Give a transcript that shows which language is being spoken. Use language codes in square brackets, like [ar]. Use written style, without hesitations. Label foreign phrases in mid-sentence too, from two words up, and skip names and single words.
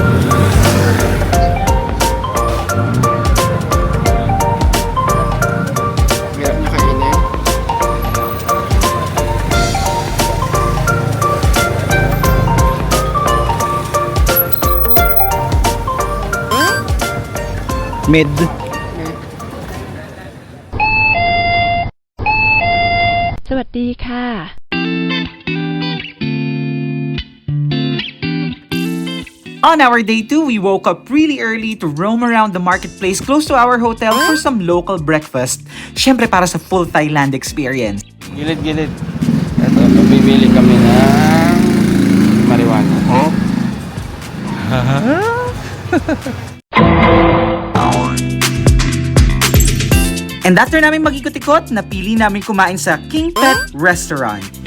[tl] hirap niya kainin? Mid. Eh, [th] สวัสดีค่ะ [en] On our day 2, we woke up really early to roam around the marketplace close to our hotel for some local breakfast. [tl] Syempre para sa [en] full Thailand experience. [tl] Gilid-gilid. Ito, bibili kami ng marijuana. Oh? [en] And after [tl] namin mag-ikot-ikot, napili namin kumain sa King Pet Restaurant.